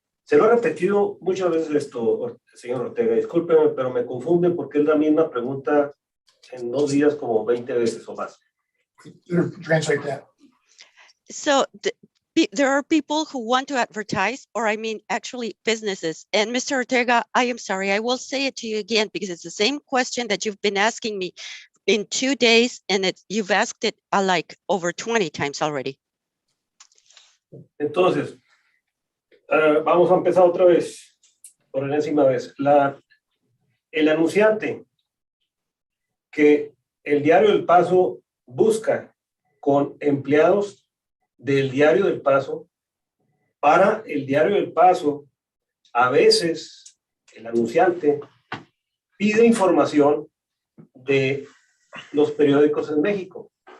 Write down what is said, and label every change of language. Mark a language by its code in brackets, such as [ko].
[es] Se lo he repetido muchas veces esto, señor Ortega, discúlpeme, pero me confunde porque es la misma pregunta en 2 días como 20 veces o más. [en] Translate that. So there are people who want to advertise, or I mean, actually businesses. And Mr. Ortega, I am sorry, I will say it to you again because it's the same question that you've been asking me in 2 days, and you've asked it like over 20 times already. [es] Entonces, vamos a empezar otra vez, por enésima vez. El anunciante que el Diario del Paso busca con empleados del Diario del Paso, para el Diario del Paso, a veces el anunciante pide información de los periódicos en México.